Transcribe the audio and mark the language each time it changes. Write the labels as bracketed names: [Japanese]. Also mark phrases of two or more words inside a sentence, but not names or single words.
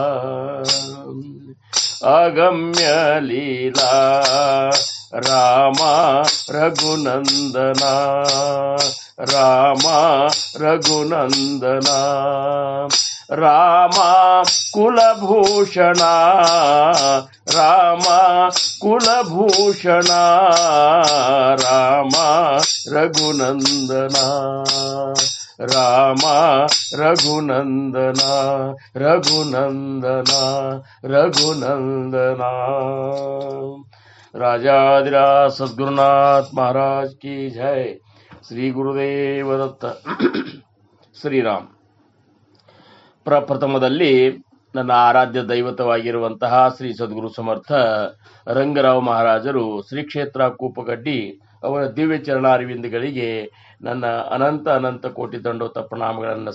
[Kannada] ಅಗಮ್ಯ ಲೀಲಾ ರಾಮ ರಘುನಂದನ ರಾಮ ರಘುನಂದನ ರಾಮ ಕುಲಭೂಷಣ ರಾಮ ಕುಲಭೂಷಣ ರಾಮ ರಘುನಂದನ ರಾಮ ರಘುನಂದನ ರಘುನಂದನ ರಘುನಂದನ [Hindi] राजाधिराज सद्गुरुनाथ महाराज की जय। [Kannada] श्री ಗುರುದೇವ ದತ್ತ ಶ್ರೀರಾಮ್। ಪ್ರಪ್ರಥಮದಲ್ಲಿ ನನ್ನ ಆರಾಧ್ಯ ದೈವತವಾಗಿರುವಂತಹ ಶ್ರೀ ಸದ್ಗುರು ಸಮರ್ಥ ರಂಗರಾವ್ ಮಹಾರಾಜರು ಶ್ರೀ ಕ್ಷೇತ್ರ ಕೂಪಗಡ್ಡಿ ಅವರ ದಿವ್ಯ ಚರಣಾರವಿಂದಗಳಿಗೆ ನನ್ನ ಅನಂತ ಅನಂತ ಕೋಟಿ ದಂಡೋತ ಪ್ರಣಾಮಗಳನ್ನು